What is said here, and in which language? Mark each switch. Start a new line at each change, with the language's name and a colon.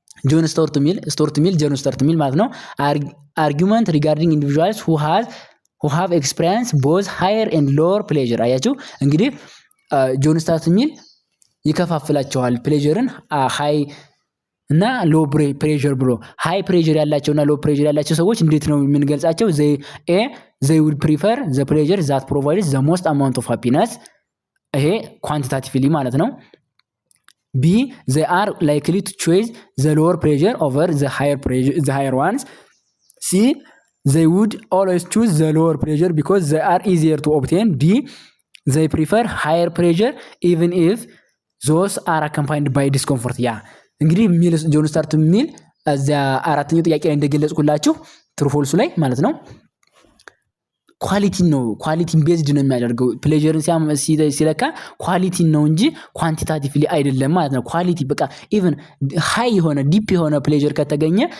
Amharic: ጆን ስቱዋርት ሚል ማለት ነው
English: argument regarding individuals who have experienced both higher and lower pleasure
Amharic: አያችሁ እንግዲህ ጆን ስቱዋርት ሚል ይከፋፍላቸዋል ፕሌጀርን ሃይ እና ሎ ፕሬሸር ብሎ ሃይ ፕሬሸር ያላቸውና ሎ ፕሬሸር ያላቸው ሰዎች እንዴት ነው የምንገልጻቸው?
English: they would prefer the pleasure that provides the most amount of happiness
Amharic: ይሄ ኳንቲታቲቭሊ ማለት ነው።
English: B, they are likely to choose the lower pressure over the higher ones. C, they would always choose the lower pressure because they are easier to obtain. D, they prefer higher pressure even if those are accompanied by discomfort.
Amharic: ያ እንግዲህ ሚል ጆን ስታርት ሚል እዚያ አራተኛው ጥያቄ ላይ እንደገለጽኩላችሁ ትሩ ፎልሱ ላይ ማለት ነው ኳሊቲን ቤዝድ ነው የሚያደርገው ፕሌዠርን ሲለካ ኳሊቲን ነው እንጂ ኳንቲታቲቭሊ አይደለም ማለት ነው። ኳሊቲ በቃ ኢቭን ሃይ የሆነ ዲፕ የሆነ ፕሌዠር ከተገኘ